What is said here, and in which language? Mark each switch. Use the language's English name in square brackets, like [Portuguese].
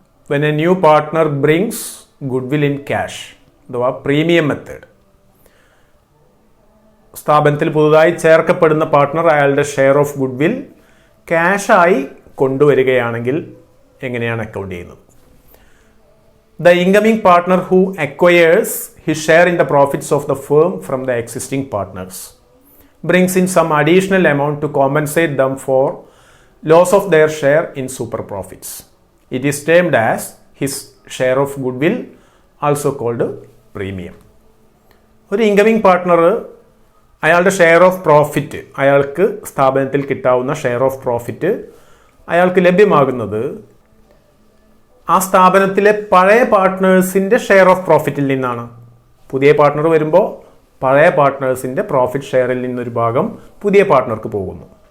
[English] When a new partner brings goodwill in cash അഥവാ premium method. [Malayalam] സ്ഥാപനത്തിൽ പുതുതായി ചേർക്കപ്പെടുന്ന partner അയാളുടെ ഷെയർ ഓഫ് ഗുഡ്വിൽ ക്യാഷായി കൊണ്ടുവരികയാണെങ്കിൽ എങ്ങനെയാണ് അക്കൗണ്ട് ചെയ്യുന്നത്? [English] The incoming partner who acquires his share in the profits of the firm from the existing partners brings in some additional amount to compensate them for loss of their share in super profits. It is termed as his share of goodwill, also called premium. [Malayalam] ഒരു incoming partner അയാളുടെ share of profit, അയാൾക്ക് സ്ഥാപനത്തിൽ കിട്ടാവുന്ന share of profit അയാൾക്ക് ലഭ്യമാകുന്നത് ആ സ്ഥാപനത്തിലെ പഴയ പാർട്ട്നേഴ്സിൻ്റെ ഷെയർ ഓഫ് പ്രോഫിറ്റിൽ നിന്നാണ്. പുതിയ പാർട്ട്ണർ വരുമ്പോൾ പഴയ പാർട്ട്നേഴ്സിൻ്റെ പ്രോഫിറ്റ് ഷെയറിൽ നിന്നൊരു ഭാഗം പുതിയ പാർട്ട്ണർക്ക് പോകുന്നു.